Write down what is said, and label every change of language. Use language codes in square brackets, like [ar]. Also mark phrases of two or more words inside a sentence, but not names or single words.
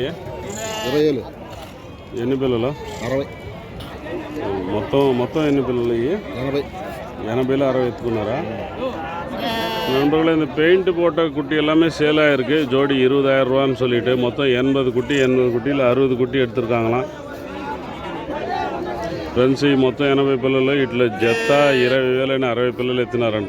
[te] 20,000. ఎన్ని పిల్లలు? 60. మొత్తం ఎన్ని పిల్లలు? 80. 60 எத்துக்குனாரா? [ta] நண்பர்களே, இந்த பெயிண்ட் போட்ட குட்டி எல்லாமே சேல் ஆகிருக்கு. ஜோடி 20,000 ரூபான்னு சொல்லிட்டு மொத்தம் 80 குட்டியில் 60 குட்டி எடுத்துருக்காங்களாம். [te] ఫ్రెండ్స్ ఈ మొత్తం 80 పిల్లలు ఇట్లా జత 20,000 అని 60 పిల్లలు ఎత్తినారంట.